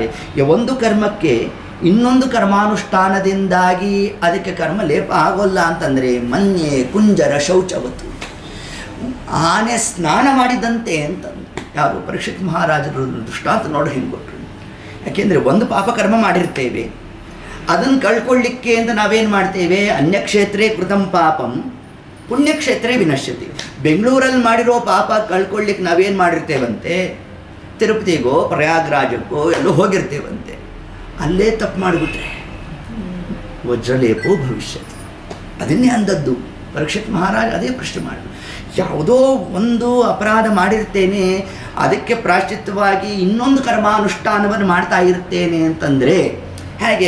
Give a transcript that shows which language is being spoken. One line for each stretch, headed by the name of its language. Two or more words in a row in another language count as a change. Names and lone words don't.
Kannada: ಒಂದು ಕರ್ಮಕ್ಕೆ ಇನ್ನೊಂದು ಕರ್ಮಾನುಷ್ಠಾನದಿಂದಾಗಿ ಅದಕ್ಕೆ ಕರ್ಮ ಲೇಪ ಆಗೋಲ್ಲ ಅಂತಂದರೆ,
Sanskrit: ಮನ್ಯೆ ಕುಂಜರ ಶೌಚವತ್ತು,
Kannada: ಆನೆ ಸ್ನಾನ ಮಾಡಿದಂತೆ ಅಂತಂದು ಯಾರು ಪರೀಕ್ಷಿತ್ ಮಹಾರಾಜರು ದೃಷ್ಟಾಂತ ನೋಡಿ ಹೆಂಗೆ ಕೊಟ್ಟರು. ಯಾಕೆಂದರೆ ಒಂದು ಪಾಪಕರ್ಮ ಮಾಡಿರ್ತೇವೆ, ಅದನ್ನು ಕಳ್ಕೊಳ್ಳಿಕ್ಕೆ ಅಂತ ನಾವೇನು ಮಾಡ್ತೇವೆ,
Sanskrit: ಅನ್ಯಕ್ಷೇತ್ರೇ ಕೃತಂ ಪಾಪಂ ಪುಣ್ಯಕ್ಷೇತ್ರೇ ವಿನಶ್ಯತಿ.
Kannada: ಬೆಂಗಳೂರಲ್ಲಿ ಮಾಡಿರೋ ಪಾಪ ಕಳ್ಕೊಳ್ಳಿಕ್ಕೆ ನಾವೇನು ಮಾಡಿರ್ತೇವಂತೆ, ತಿರುಪತಿಗೋ ಪ್ರಯಾಗ್ರಾಜಕ್ಕೋ ಎಲ್ಲೋ ಹೋಗಿರ್ತೇವಂತೆ. ಅಲ್ಲೇ ತಪ್ಪು ಮಾಡಿಬಿಟ್ರೆ
Sanskrit: ವಜ್ರಲೇಪೋ ಭವಿಷ್ಯತ್.
Kannada: ಅದನ್ನೇ ಅಂದದ್ದು ಪರೀಕ್ಷಿತ್ ಮಹಾರಾಜ. ಅದೇ ಪ್ರಶ್ನೆ ಮಾಡಿದ್ರು, ಯಾವುದೋ ಒಂದು ಅಪರಾಧ ಮಾಡಿರ್ತೇನೆ, ಅದಕ್ಕೆ ಪ್ರಾಶ್ಚಿತ್ಯವಾಗಿ ಇನ್ನೊಂದು ಕರ್ಮಾನುಷ್ಠಾನವನ್ನು ಮಾಡ್ತಾ ಇರ್ತೇನೆ ಅಂತಂದರೆ ಹೇಗೆ?